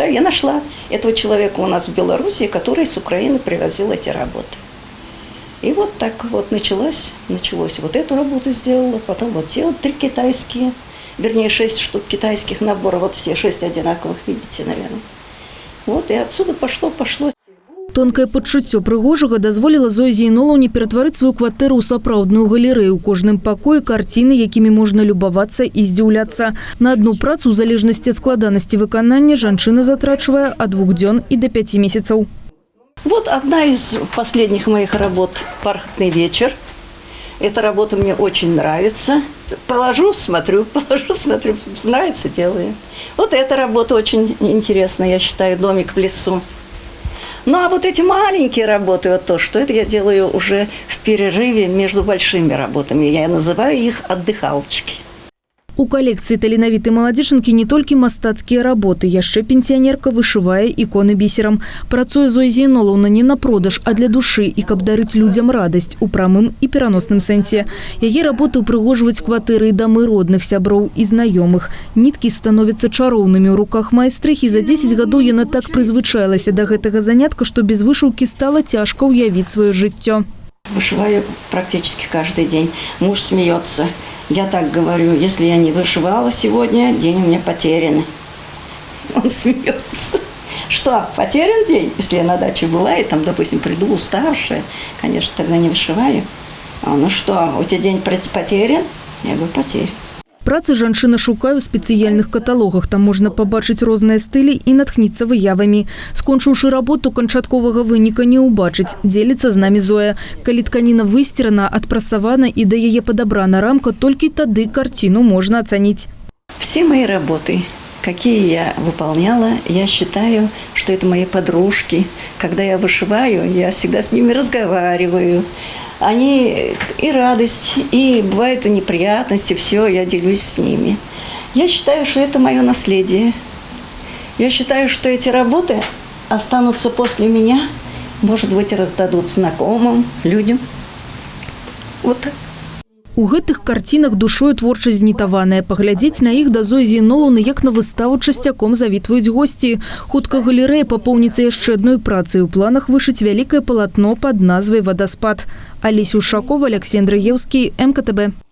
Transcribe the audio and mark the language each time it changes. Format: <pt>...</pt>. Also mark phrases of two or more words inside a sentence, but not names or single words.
<ru>Я нашла этого человека у нас в Беларуси, который с Украины привозил эти работы. И вот так вот началось. Вот эту работу сделала, потом вот те вот 3 китайские, вернее 6 штук китайских наборов, вот все 6 одинаковых, видите, наверное. Вот и отсюда пошло.</ru> <be>Тонкае пачуццё прыгожага дазволіла Зоі Зейнолаўне ператварыць сваю кватэру ў сапраўдную галерэю. У кожным пакоі карціны, якімі можна любавацца і здзіўляцца. На одну працу, у залежнасці ад складанасці выканання, жанчына затрачвае ад 2 дзён і до 5 месяцаў.</be> <ru>Вот одна из последних моих работ «Бархатный вечер». Эта работа мне очень нравится. Положу, смотрю, нравится, делаю. Вот эта работа очень интересная, я считаю, «Домик в лесу». Ну, а вот эти маленькие работы, вот то, что это я делаю уже в перерыве между большими работами. Я называю их «отдыхалочки».</ru> <be>У калекцыі таленавітай маладзечанкі не толькі мастацкія работы, яшчэ пенсіянерка вышывае іконы бісерам. Працуе Зоя Зейнолаўна не на продаж, а для душы і каб дарыць людзям радасць у прамым і пераносным сэнсе. Яе работы ўпрыгожваюць кватэры і дамы родных, сяброў і знаёмых. Ніткі становяцца чароўнымі ў руках майстрыхі. За 10 гадоў яна так прызвычаілася да гэтага занятка, што без вышыўкі стала цяжка ўявіць сваё жыццё.</be> <ru>Вышиваю практически каждый день. Муж смеется. Я так говорю, если я не вышивала сегодня, день у меня потерян. Он смеется. Что, потерян день? Если я на даче была и там, допустим, приду уставшая, конечно, тогда не вышиваю. Ну что, у тебя день потерян? Я говорю, потерян.</ru> <be>Працы жанчына шукае ў спецыяльных каталогах. Там можна пабачыць розныя стылі і натхніцца выявамі. Скончыўшы работу, канчатковага выніка не ўбачыць. Дзеліцца з намі Зоя. Калі тканіна высцерана, адпрасавана і да яе падабрана рамка, толькі тады карціну можна ацаніць.</be> <ru>Все мои работы, какие я выполняла, я считаю, что это мои подружки. Когда я вышиваю, я всегда с ними разговариваю. Они и радость, и бывают и неприятности, все, я делюсь с ними. Я считаю, что это мое наследие. Я считаю, что эти работы останутся после меня, может быть, раздадут знакомым, людям. Вот так.</ru> <be>У гэтых карцінах душою творчасць знітаваная. Паглядзець на іх да Зоі Зейнолаўны, як на выставу, часцяком завітваюць госці. Хутка галерэя папоўніцца яшчэ адной працай. У планах вышыць вялікае палатно пад назвай «Вадаспад». Алеся Ушакова, Алексей Андраевский, МКТБ.</be>